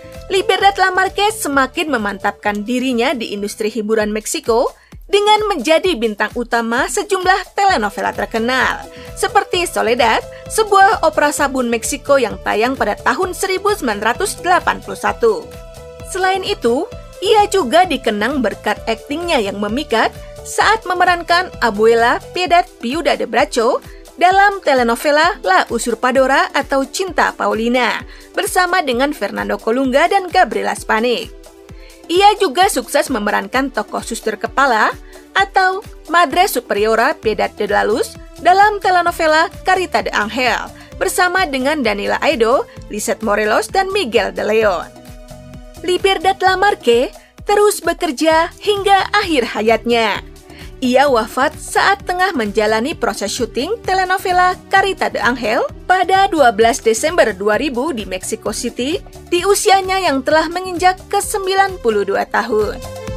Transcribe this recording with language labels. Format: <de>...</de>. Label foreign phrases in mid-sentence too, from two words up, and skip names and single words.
<id>Libertad Lamarque semakin memantapkan dirinya di industri hiburan Meksiko dengan menjadi bintang utama sejumlah telenovela terkenal, seperti Soledad, sebuah opera sabun Meksiko yang tayang pada tahun 1981. Selain itu, ia juga dikenang berkat aktingnya yang memikat saat memerankan Abuela Piedad Viuda de Bracho dalam telenovela La Usurpadora atau Cinta Paulina bersama dengan Fernando Colunga dan Gabriela Spanik. Ia juga sukses memerankan tokoh suster kepala atau Madre Superiora Piedad de la Luz dalam telenovela Carita de Ángel bersama dengan Daniela Aedo, Lisette Morelos, dan Miguel de Leon. Libertad Lamarque terus bekerja hingga akhir hayatnya. Ia wafat saat tengah menjalani proses syuting telenovela Carita de Ángel pada 12 Desember 2000 di Mexico City di usianya yang telah menginjak ke-92 tahun.</id>